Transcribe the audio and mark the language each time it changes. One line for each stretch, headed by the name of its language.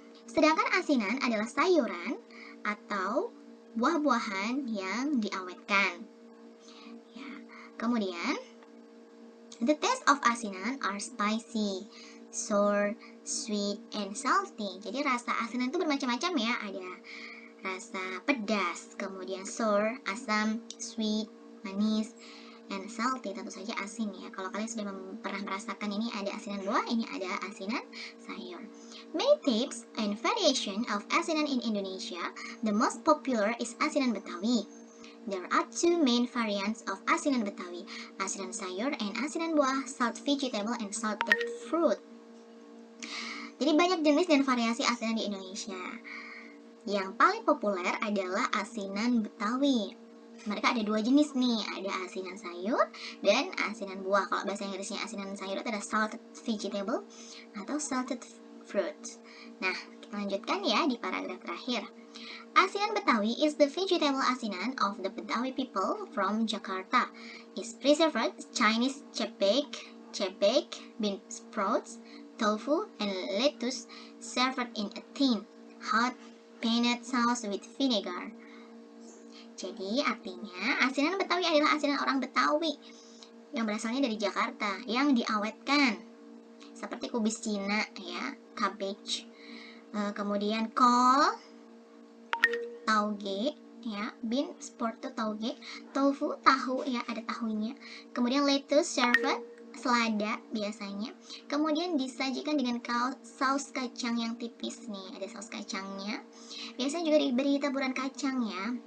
Indonesian: Sedangkan asinan adalah sayuran atau buah-buahan yang diawetkan. Ya. Kemudian,
English: the taste of asinan are spicy, sour, sweet, and salty.
Indonesian: Jadi rasa asinan itu bermacam-macam ya. Ada rasa pedas, kemudian sour, asam, sweet, manis,
English: and salty,
Indonesian: tentu saja asin ya. Kalau kalian sudah pernah merasakan ini ada asinan buah, ini ada asinan sayur.
English: Many types and variation of asinan in Indonesia. The most popular is asinan Betawi. There are two main variants of asinan Betawi, asinan sayur and asinan buah, salt vegetable and salted fruit.
Indonesian: Jadi banyak jenis dan variasi asinan di Indonesia. Yang paling populer adalah asinan Betawi. Mereka ada dua jenis nih, ada asinan sayur dan asinan buah. Kalau bahasa Inggrisnya asinan sayur itu ada salted vegetable atau salted fruit. Nah, kita lanjutkan ya di paragraf terakhir.
English: Asinan Betawi is the vegetable asinan of the Betawi people from Jakarta. Is preserved Chinese cepek, bean sprouts, tofu, and lettuce served in a thin, hot, peanut sauce with vinegar.
Indonesian: Jadi artinya asinan Betawi adalah asinan orang Betawi yang berasalnya dari Jakarta yang diawetkan seperti kubis Cina ya, cabbage, kemudian kol, tauge ya, bean sprout itu tauge, tofu tahu ya, ada tahunya, kemudian
English: lettuce served
Indonesian: selada biasanya, kemudian disajikan dengan saus kacang yang tipis nih, ada saus kacangnya, biasanya juga diberi taburan kacang ya.